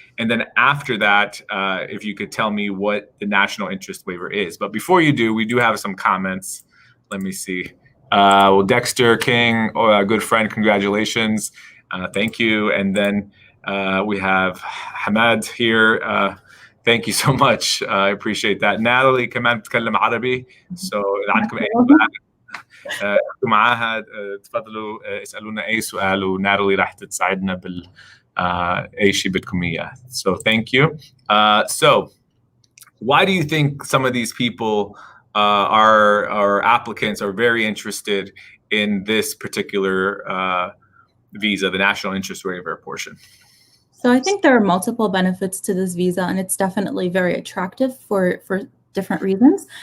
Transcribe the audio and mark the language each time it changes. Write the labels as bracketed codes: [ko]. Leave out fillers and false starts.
[en] And then after that, if you could tell me what the National Interest Waiver is. But before you do, we do have some comments. Let me see. Well, Dexter King, a good friend, congratulations. Thank you. And then we have Hamad here. Thank you so much. I appreciate that. [ar] Natalie كمان بتتكلم عربي. So إذا عندكم أي سؤال معاها تفضلوا اسألونا أي سؤال وناتالي راح تساعدنا بال أي شيء بدكم إياه. [en] So thank you. So why do you think some of these people our applicants are very interested in this particular visa, the National Interest Waiver portion? So I think there are multiple benefits to this visa, and it's definitely very attractive for different reasons.